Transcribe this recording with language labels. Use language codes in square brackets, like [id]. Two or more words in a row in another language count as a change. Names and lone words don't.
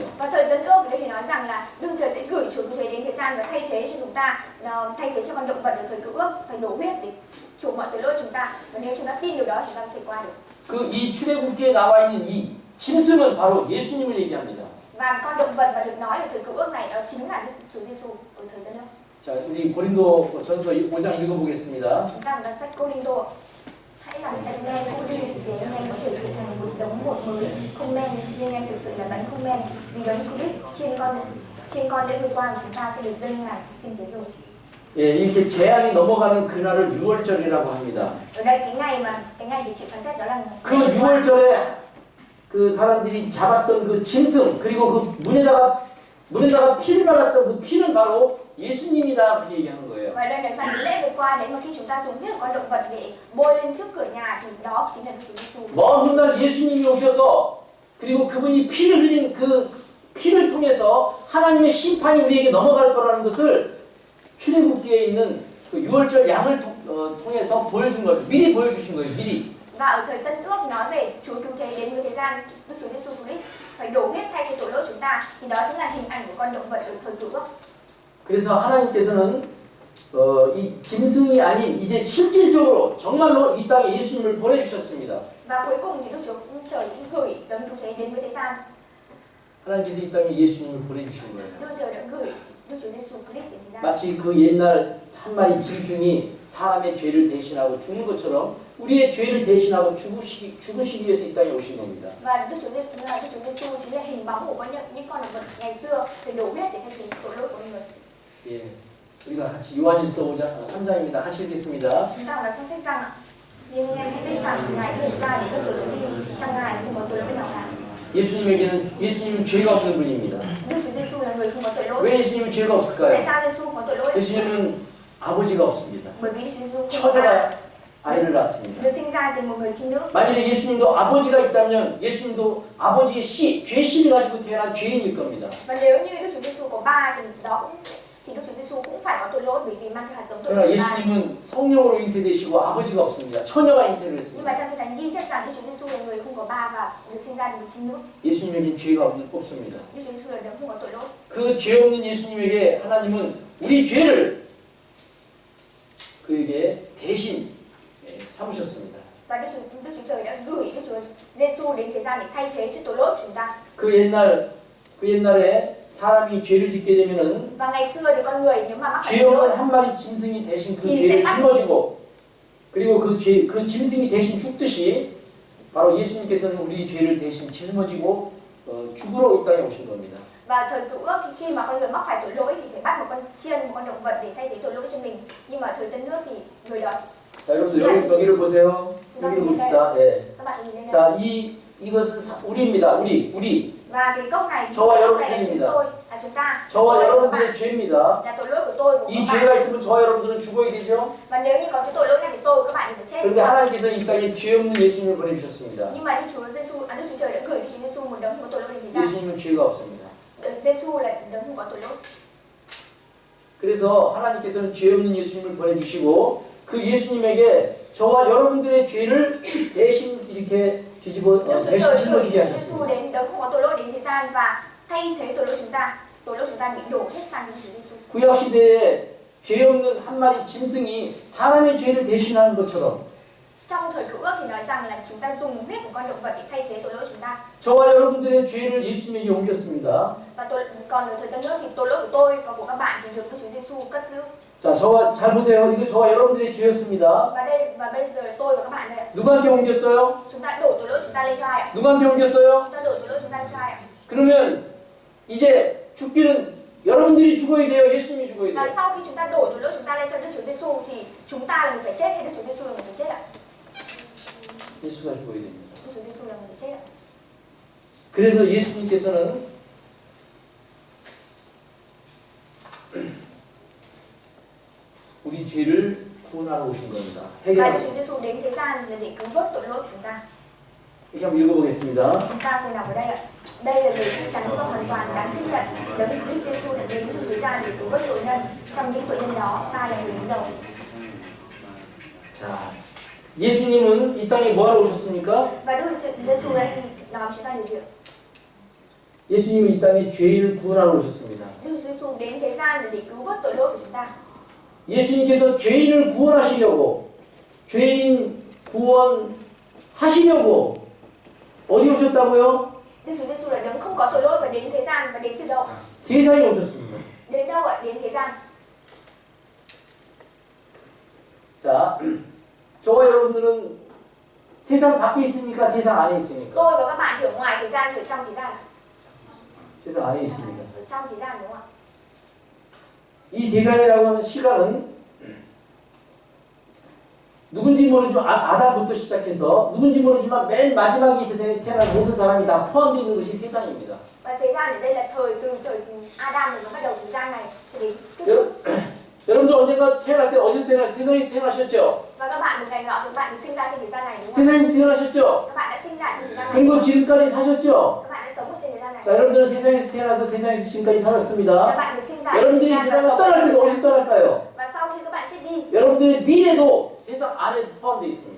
[vi] Và thời Tân Ước thì nói rằng là Đức Trời sẽ gửi Chúa cứu thế đến thế gian và thay thế cho chúng ta, thay thế cho con động vật ở thời cựu ước phải đổ huyết để chuộc mọi tội lỗi chúng ta. Và nếu chúng ta tin điều đó chúng ta có thể qua được. [ko] 이 출애굽기에 나와 있는 이 짐승은 바로 예수님을 얘기합니다. [vi] Và con động vật mà được nói ở thời cựu ước này đó chính là Đức Chúa Giêsu ở thời Tân Ước. [ko] 자, 우리 고린도 전서 5장 읽어보겠습니다. [vi] Chúng ta vào sách Cô-rinh-tô. Hãy làm sạch men cũ đi để anh em có thể trở thành một đống bột mới không men, nhưng anh thực sự là bánh không men. Vì đấng Christ trên con lễ vượt qua của chúng ta sẽ được dâng ngài sinh thế rồi. [ko] 예, 이렇게 재앙이 넘어가는 그날을 6월절이라고 합니다. [vi] Ở đây cái ngày thì chịu phán xét đó là [ko] 그 6월절에 그 사람들이 잡았던 그 짐승 그리고 그 문에다가 피를 발랐던 그 피는 바로 예수님이다 그렇게 얘기하는 거예요. [vi] Và đây là sang cái lễ vừa qua đấy mà khi chúng ta dùng viết con động vật để bôi lên trước cửa nhà thì đó chính là Đức Chúa Giêsu. [ko] 먼 훗날 예수님이 오셔서 그리고 그분이 피를 흘린 그 피를 통해서 하나님의 심판이 우리에게 넘어갈 거라는 것을 출애굽기에 있는 그 6월절 양을 통해서 보여준 거예요. 미리 보여주신 거예요. 미리. [vi] Và ở thời Tân Ước nói về Chúa cứu thế đến với thế gian, Đức Chúa Giêsu Christ phải đổ huyết thay cho tội lỗi chúng ta, thì đó chính là hình ảnh của con động vật ở thời Cựu Ước. [ko] 그래서 하나님께서는 이 짐승이 아닌 이제 실질적으로 정말로 이 땅에 예수님을 보내주셨습니다. [vi] Và cuối cùng thì Đức Chúa cũng trời cũng gửi đấng cứu thế đến với thế gian. [ko] 하나님께서 이 땅에 예수님을 보내주신 거예요. [vi] Đức Trời đã gửi Đức Chúa Giêsu Christ đến thế gian. [ko] 마치 그 옛날 한 마리 짐승이 사람의 죄를 대신하고 죽는 것처럼 우리의 죄를 대신하고 죽으시기 위해서 이 땅에 오신 겁니다. [vi] Và Đức Chúa Giêsu chính là hình bóng của những con động vật ngày xưa để đổ huyết để thay thế tội lỗi của người. [ko] 예, 우리가 같이 요한일서 3장입니다. 같이 읽겠습니다. [vi] Chúng ta đọc trong sách Giăng ạ. Nhưng anh hãy biết rằng Ngài đã hiện ra để các tội lỗi đi, trong Ngài không có tội lỗi nào cả. [ko] 예수님은 죄가 없는 분입니다. [vi] Đức Chúa Giêsu là người không có tội lỗi. [ko] 왜 예수님은 죄가 [vi] Tại [ko] 없을까요? [vi] sao Giêsu có tội lỗi? [ko] 예수님은 아버지가 없습니다. [vi] Bởi vì Đức Chúa Giêsu không có [ko] 처녀가 아이를 낳습니다. [vi] được sinh ra từ một người trinh nữ. [ko] 만일에 예수님도 아버지가 있다면 예수님도 아버지의 죄씨를 가지고 태어난 죄인일 겁니다. [vi] Và nếu như Đức Chúa Giêsu có ba thì Đức Chúa Giêsu cũng phải có tội lỗi bởi vì mang theo hạt giống tội [ko] 그러나 [vi] lỗi của ba. [ko] 예수님은 성령으로 잉태되시고 아버지가 없습니다. 처녀가 잉태를 [vi] Nhưng [ko] 했습니다. [vi] mà trong Kinh Thánh ghi chép rằng Đức Chúa Giêsu là người không có ba và được sinh ra từ một trinh nữ. [ko] 예수님에겐 죄가 없습니다. [vi] Đức Chúa Giêsu là đấng không có tội lỗi. [ko] 그 죄 없는 예수님에게 하나님은 우리 죄를 그에게 대신 삼으셨습니다. [vi] Và Đức Chúa Trời đã gửi Đức Chúa Giêsu đến thế gian để thay thế cho tội lỗi của chúng ta. [ko] 그 옛날에 사람이 죄를 짓게 되면은 [vi] Và ngày xưa thì con người nếu mà mắc phải [ko] 죄 [vi] tội lỗi [ko] 없는 한 마리 짐승이 대신 그 죄를 짊어지고 그리고 그 짐승이 대신 죽듯이 바로 예수님께서는 우리 죄를 대신 짊어지고 죽으러 이 땅에 오신 겁니다. [vi] và thời Cựu Ước thì khi mà con người mắc phải tội lỗi thì phải bắt một con chiên, một con động vật để thay thế tội lỗi cho mình. Nhưng mà thời Tân Ước thì người đó [ko] 자, 여러분 여기를 보세요. 여기를 봅시다. 네. [vi] các bạn nhìn lên đây. [ko] 자, 이것은 우리입니다. 우리. [vi] Và cái cốc này, [ko] 저와 [vi] cốc này là [ko] 여러분입니다. [vi] chúng tôi, là chúng ta. [ko] 저와 [vi] Tội lỗi của các [ko] 여러분들의 [vi] bạn [ko] 죄입니다. [vi] là tội lỗi của tôi, của [ko] 이 [vi] các [ko] 죄가 [vi] bạn. [ko] 있으면 저와 여러분들은 죽어야 되죠. [vi] Và nếu như có cái tội lỗi này thì tôi và các bạn thì phải [ko] 그런데 [vi] chết. [ko] 하나님께서 이 땅에 죄 없는 예수님을 보내주셨습니다. [vi] Nhưng mà Đức Chúa Trời đã gửi Đức Chúa Giêsu một đấng không có tội lỗi đến thế gian. [ko] 예수님은 죄가 없습니다. [vi] Giêsu là đấng không có tội lỗi. [ko] 그래서 하나님께서는 죄 없는 예수님을 보내주시고 그 예수님에게 저와 여러분들의 죄를 대신 이렇게 [vi] Đức Chúa [ko] 대신 [vi] Trời gửi [ko] 짊어지게 [vi] Đức Giêsu [ko] 하셨습니다. [vi] đến đấng không có tội lỗi đến thế gian và thay thế tội lỗi chúng ta bị đổ hết sang Đức Chúa Giêsu. [ko] 구약 시대에 죄 없는 한 마리 짐승이 사람의 죄를 대신하는 것처럼 [vi] Trong thời Cựu Ước thì nói rằng là chúng ta dùng huyết của con động vật để thay thế tội lỗi chúng ta. [ko] 저와 여러분들의 죄를 예수님에게 옮겼습니다. [vi] Và còn ở thời Tân Ước thì tội lỗi của tôi và của các bạn thì được Đức Chúa Giêsu cất giữ. [ko] 자, 잘 보세요. 이거 저와 여러분들의 죄였습니다. [vi] Và bây giờ là tôi và các bạn đây ạ. [ko] 누구한테 옮겼어요? [vi] Chúng ta đổ tội lỗi chúng ta lên cho ai ạ? [ko] 누구한테 옮겼어요? [vi] Chúng ta đổ tội lỗi chúng ta lên cho ai ạ? [ko] 그러면 이제 죽기는 여러분들이 죽어야 돼요. 예수님이 죽어야 [vi] Và [ko] 돼요. [vi] sau khi chúng ta đổ tội lỗi chúng ta lên cho Đức Chúa Giêsu thì chúng ta là người phải chết hay Đức Chúa Giêsu là người phải chết ạ? [ko] 예수가 죽어야 됩니다. [vi] Đức Chúa Giêsu là người phải chết ạ. [ko] 그래서 예수님께서는 우리 죄를 구원하러 오신 겁니다. [vi] Và Đức [ko] 해결하러. [vi] Chúa Giêsu đến thế gian là để cứu vớt tội lỗi của chúng ta. [ko] 이렇게 한번 읽어보겠습니다. [vi] Chúng ta cùng đọc ở đây ạ. Đây là lời chắc chắn và hoàn toàn đáng tin cậy. Đấng Christ Giêsu đã đến trong thế gian để cứu vớt tội nhân. Trong những tội nhân đó, ta là người đứng đầu. [ko] 자, 예수님은 이 땅에 뭐하러 오셨습니까? [vi] Và Đức Giêsu đã nói chúng ta điều gì ạ? [ko] 예수님은 이 땅에 죄인을 구원하러 오셨습니다. [vi] Đức Giêsu đến thế gian để cứu vớt tội lỗi của chúng ta. [ko] 예수님께서 죄인을 구원하시려고 죄인 구원하시려고 어디 오셨다고요? [vi] Đức Chúa Giêsu là đấng không có tội lỗi và đến thế gian và đến từ đâu? [ko] 세상에 오셨습니다. [vi] Đến đâu ạ? Đến thế gian. [ko] 자, 저와 여러분들은 세상 밖에 있습니까? 세상 안에 있습니까? [vi] Tôi và các bạn thì ở ngoài thế gian, thì ở trong thế gian. [ko] 세상 안에 있습니다. [vi] Ở trong thế gian đúng không ạ? [ko] 이 세상이라고 하는 시간은 누군지 모르지만 아담부터 시작해서 누군지 모르지만 맨 마지막에 이 세상에 태어난 모든 사람이 다 포함되어 있는 것이 세상입니다. [vi] Và thế gian ở đây là từ thời Adam rồi nó bắt đầu thế gian này cho đến kết thúc [ko] 세상에 태어나셨죠? [vi] Và các bạn một ngày nọ thì bạn được sinh ra trên thế gian này đúng không? [ko] 세상에 태어나셨죠? [vi] Các bạn đã sinh ra trên thế gian này. [ko] 그리고 지금까지 사셨죠? [vi] Các bạn đã sống ở trên thế gian này. [ko] 자, 여러분들은 세상에서 태어나서 세상에서 지금까지 [vi] Các [ko] 살았습니다. [vi] bạn được sinh ra trên [ko] 여러분들이 [vi] thế gian [ko] 세상을 [vi] và sống [ko] 떠날 [vi] ở [ko] 때도 [vi] thế [ko] 어디서 [vi] gian. [ko] 떠날까요? [vi] Và sau khi các bạn chết đi [ko] 여러분들의 미래도 세상 안에서 포함되어 있습니다.